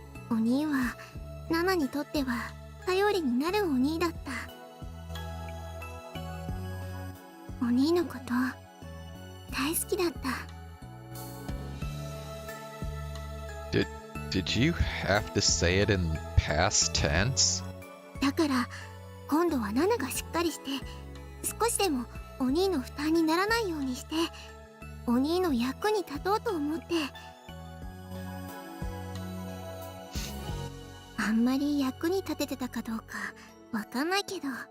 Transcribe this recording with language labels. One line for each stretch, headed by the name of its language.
Japanese: お兄はナナにとっては頼りになるお兄だった。お兄のこと大好きだった。
English: Did you have to say it in past tense?
Japanese: だから今度はナナがしっかりして少しでもお兄の負担にならないようにしてお兄の役に立とうと思って。あんまり役に立ててたかどうかわかんないけど